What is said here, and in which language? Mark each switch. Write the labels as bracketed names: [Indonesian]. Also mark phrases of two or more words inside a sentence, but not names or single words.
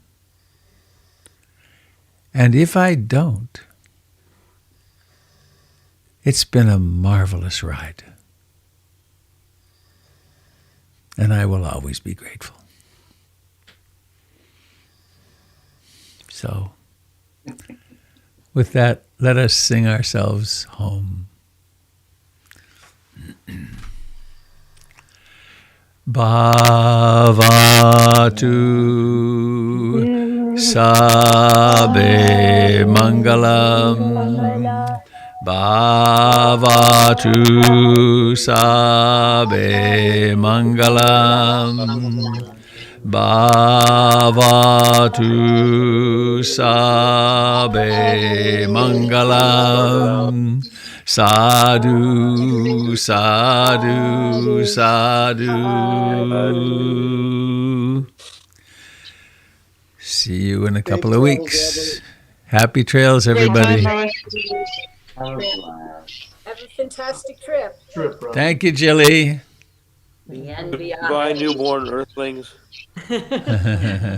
[English] And if I don't, it's been a marvelous ride. And I will always be grateful. So, with that, let us sing ourselves home. [Pali] Bhavatu Sabe Mangalam. Bhavatu Sabe Mangalam. Bhavatu Sabe Mangalam. Sadhu, sadhu, sadhu. [English] See you in a couple of weeks. Happy trails, everybody. Have a fantastic trip. Thank you, Jilly. Goodbye, newborn earthlings.